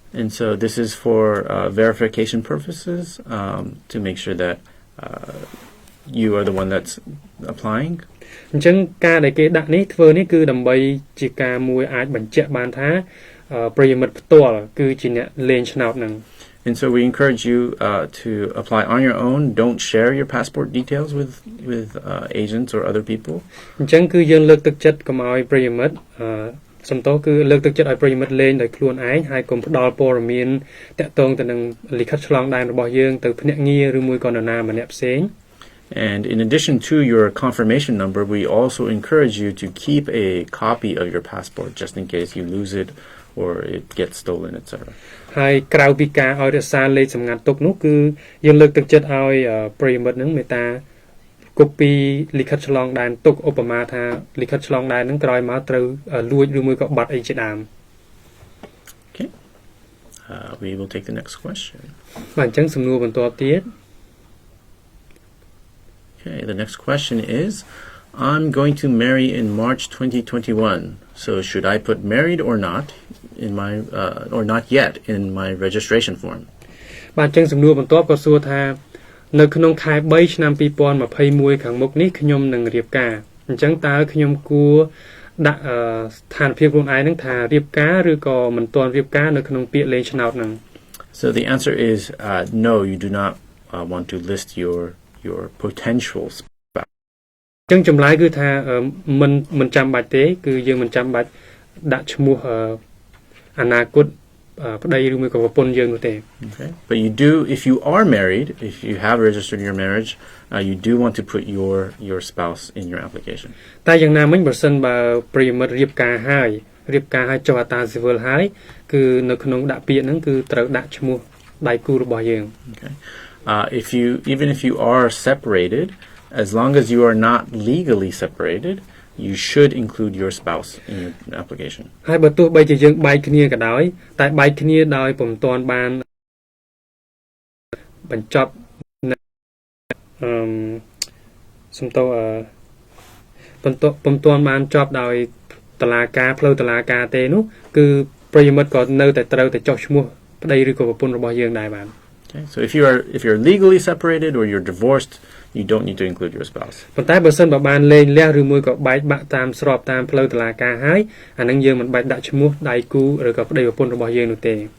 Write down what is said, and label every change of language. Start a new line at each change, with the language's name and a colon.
English: And so this is for verification purposes to make sure that you are the one that's applying.
Khmer: អញ្ចឹងការដែលគេដាក់នេះធ្វើនេះគឺដើម្បីជាការមួយអាចបញ្ជាក់បានថាប្រិយមិត្តផ្ទាល់គឺជាអ្នកលេងឆ្នោតហ្នឹង
English: And so we encourage you to apply on your own. Don't share your passport details with agents or other people.
Khmer: អញ្ចឹងគឺយើងលើកទឹកចិត្តកុំឲ្យប្រិយមិត្តសំទោសគឺលើកទឹកចិត្តឲ្យប្រិយមិត្តលេងដោយខ្លួនឯងហើយកុំផ្ដល់ព័ត៌មានតាក់ទងទៅនឹងលិខិតឆ្លងដែនរបស់យើងទៅភ្នាក់ងារឬមួយក៏នរណាម្នាក់ផ្សេង
English: And in addition to your confirmation number, we also encourage you to keep a copy of your passport just in case you lose it or it gets stolen, etc.
Khmer: ហើយក្រៅពីការឲ្យរក្សាលេខសម្ងាត់ទុកនោះគឺយើងលើកទឹកចិត្តឲ្យប្រិយមិត្តនឹងមេត្តាកូពីលិខិតឆ្លងដែនទុកឧបមាថាលិខិតឆ្លងដែននឹងក្រោយមកត្រូវលួចឬមួយក៏បាត់អីជាដើម
English: Okay. We will take the next question.
Khmer: បាទអញ្ចឹងសំណួរបន្តទៀត
English: Okay, the next question is, I'm going to marry in March 2021. So should I put married or not in my or not yet in my registration form?
Khmer: បាទអញ្ចឹងសំណួរបន្ទាប់ក៏សួរថានៅក្នុងខែ3ឆ្នាំ2021ខាងមុខនេះខ្ញុំនឹងរៀបការអញ្ចឹងតើខ្ញុំគួរដាក់ស្ថានភាពខ្លួនឯងនឹងថារៀបការឬក៏មិនទាន់រៀបការនៅក្នុងពាក្យលេងឆ្នោតហ្នឹង
English: So the answer is no, you do not want to list your potential spouse.
Khmer: អញ្ចឹងចម្លើយគឺថាមិនចាំបាច់ទេគឺយើងមិនចាំបាច់ដាក់ឈ្មោះអនាគតប្តីឬមួយក៏ប្រពន្ធយើងនោះទេ
English: Okay. But you do, if you are married, if you have registered your marriage, you do want to put your spouse in your application.
Khmer: តែយ៉ាងណាមិញបើសិនបើប្ริយមិត្តរៀបការហើយចុះអត្តាស៊ីវិលហើយគឺនៅក្នុងដាក់ពាក្យហ្នឹងគឺត្រូវដាក់ឈ្មោះដៃគូរបស់យើង
English: Okay. Even if you are separated, as long as you are not legally separated, you should include your spouse in your application.
Khmer: ហើយបើទោះបីជាយើងបែកគ្នាក៏ដោយតែបែកគ្នាដោយពុំទាន់បានបញ្ចប់សំទោពុំទាន់បានចប់ដោយតុលាការផ្លូវតុលាការទេនោះគឺប្រិយមិត្តក៏នៅតែត្រូវតែចុះឈ្មោះប្តីឬក៏ប្រពន្ធរបស់យើងដែរបាន
English: Okay. So if you're legally separated or you're divorced, you don't need to include your spouse.
Khmer: ប៉ុន្តែបើសិនបើបានលែងលះឬមួយក៏បែកបាក់តាមស្របតាមផ្លូវតុលាការហើយអានឹងយើងមិនបាច់ដាក់ឈ្មោះដៃគូឬក៏ប្តីប្រពន្ធរបស់យើងនោះទេ